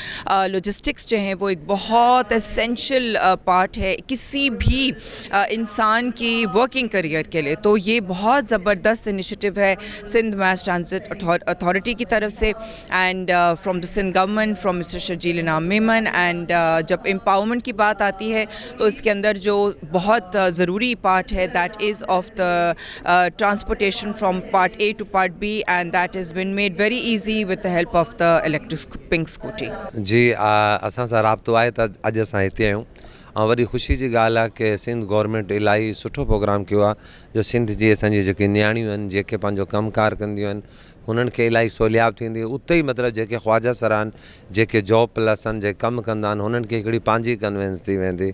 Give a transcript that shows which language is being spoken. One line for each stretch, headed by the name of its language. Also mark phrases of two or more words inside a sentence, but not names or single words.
Urdu: لاجسٹکس جو ہیں وہ ایک بہت بہت
English: essential part
Urdu: ہے کسی بھی انسان کی
English: working career
Urdu: کے لیے. تو یہ بہت زبردست انیشیٹو ہے سندھ میس ٹرانزٹ اتھارٹی کی طرف سے
English: and from the Sindh Government from Mr Sharjeel Inam Memon.
Urdu: اینڈ جب امپاورمنٹ کی بات آتی ہے تو اس کے اندر جو بہت ضروری پارٹ ہے
English: that is of the transportation from part A to part B and that is been made very easy with the help of the electric pink scooty.
Sindhi: جی असां सां राब्तो आहे त अॼु असां हिते आहियूं ऐं वॾी ख़ुशी जी ॻाल्हि आहे की सिंध गवर्नमेंट इलाही सुठो प्रोग्राम कयो आहे जो सिंध जी असांजी जेके नियाणियूं आहिनि जेके पंहिंजो कमकार कंदियूं आहिनि हुननि खे इलाही सहूलियात थींदी. उते ई मतिलबु जेके ख्वाजा सर आहिनि जेके
English: job plus
Sindhi: आहिनि जेके कमु कंदा आहिनि हुननि खे हिकिड़ी पंहिंजी कन्वेंस थी वेंदी.